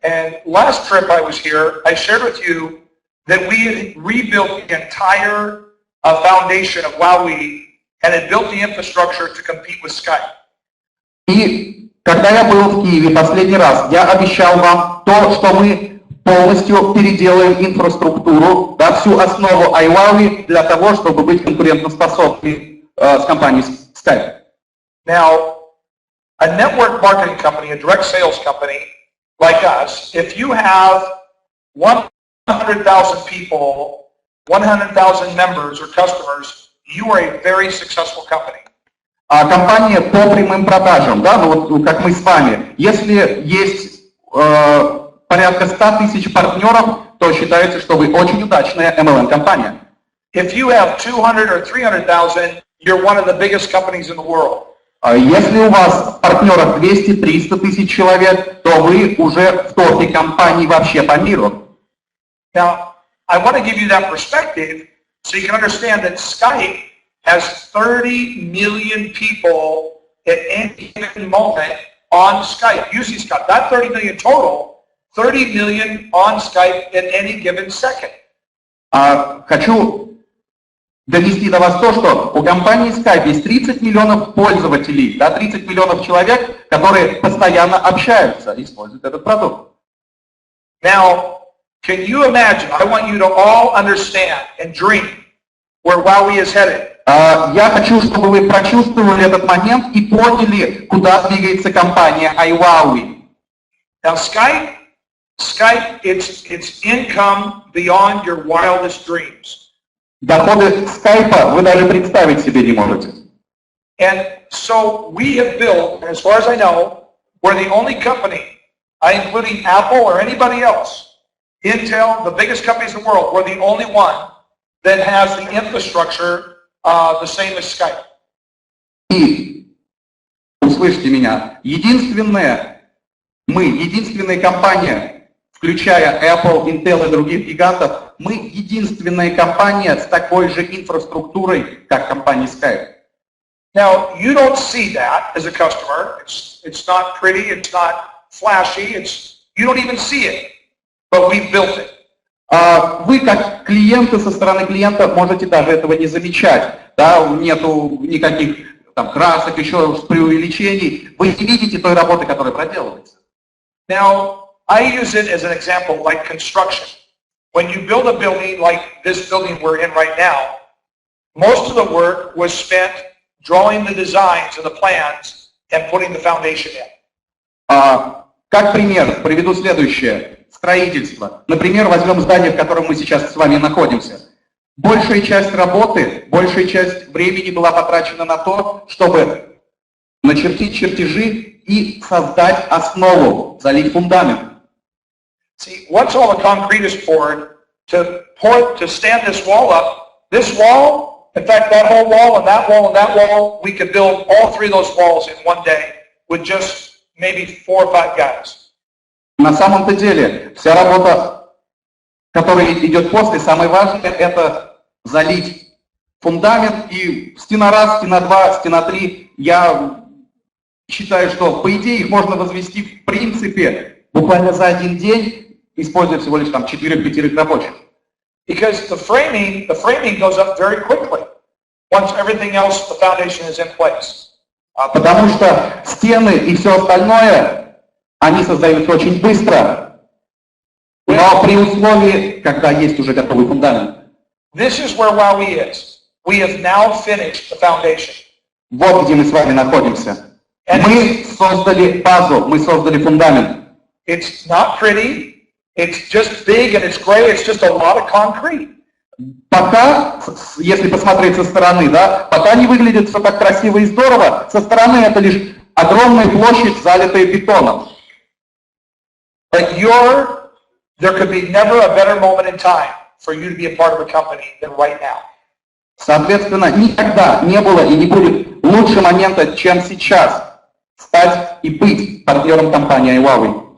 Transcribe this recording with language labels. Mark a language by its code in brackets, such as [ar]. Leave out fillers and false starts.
[en] And last trip I was here, I shared with you that we had rebuilt the entire foundation of WowWe and had built the infrastructure to compete with Skype. [ru] И когда я был в Киеве последний раз, я обещал вам то, что мы полностью переделаем инфраструктуру, да, всю основу IWowWe для того, чтобы быть конкурентоспособной с компанией Skype. [en] Now, a network marketing company, a direct sales company like us, if you have 100,000 people, 100,000 members or customers, you are a very successful company. [ru] А компания по прямым продажам, да, ну вот как мы с вами, если есть порядка 100 тысяч партнеров, то считается, что вы очень удачная MLM-компания. [en] If you have 200 or 300,000, you're one of the biggest companies in the world. [ru] Если у вас партнеров 200-300 тысяч человек, то вы уже в топе компаний вообще по миру. [en] Now, I want to give you that perspective so you can understand that Skype has 30 million people at any given moment on Skype, using Skype. Not 30 million total, 30 million on Skype at any given second. [ru] Хочу донести до вас то, что у компании Skype есть 30 миллионов пользователей, да, 30 миллионов человек, которые постоянно общаются, используют этот продукт. [en] Now, can you imagine, I want you to all understand and dream where WowWe is headed. [ru] Я хочу, чтобы вы прочувствовали этот момент и поняли, куда двигается компания IWowWe. [en] Now, Skype, it's income beyond your wildest dreams. [ru] Доходы скайпа вы даже представить себе не можете. [en] And so we have built, as far as I know, we're the only company, including Apple or anybody else, Intel, the biggest companies in the world, we're the only one that has the infrastructure the same as Skype. [ru] И, услышьте меня, единственная компания, включая Apple, Intel и других гигантов, мы единственная компания с такой же инфраструктурой, как компания Skype. [en] Now, you don't see that as a customer. It's not pretty, it's not flashy, you don't even see it, but we built it. [ru] Вы, как клиенты, со стороны клиента, можете даже этого не замечать. Да? Нету никаких там красок, еще преувеличений. Вы не видите той работы, которая проделывается. [en] Now, I use it as an example like construction. When you build a building like this building we're in right now, most of the work was spent drawing the designs and the plans and putting the foundation in. [ru] Как пример приведу следующее. Строительство. Например, возьмем здание, в котором мы сейчас с вами находимся. Большая часть работы, большая часть времени была потрачена на то, чтобы начертить чертежи и создать основу, залить фундамент. [en] See, once all the concrete is poured, to stand this wall, in fact, that whole wall and that wall and that wall, we could build all 3 of those walls in one day with just maybe 4 or 5 guys. [ru] На самом-то деле, вся работа, которая идет после, самое важное, это залить фундамент, и стена раз, стена 2, стена 3, я считаю, что, по идее, их можно возвести, в принципе, буквально за один день, используя всего лишь там 4-5 рабочих. [en] Because the framing goes up very quickly once everything else, the foundation is in place. [ru] Потому что стены и все остальное, они создаются очень быстро, но при условии, когда есть уже готовый фундамент. [en] This is where WowWe is. We have now finished the foundation. [ru] Вот где мы с вами находимся. Мы создали базу, мы создали фундамент. [en] It's not pretty, it's just big and it's gray, it's just a lot of concrete. [ru] Пока, если посмотреть со стороны, да, пока не выглядит все так красиво и здорово, со стороны это лишь огромная площадь, залитая бетоном. [en] But there could be never a better moment in time for you to be a part of a company than right now. [ru] Соответственно, никогда не было и не будет лучше момента, чем сейчас, стать и быть партнером компании IWowWe.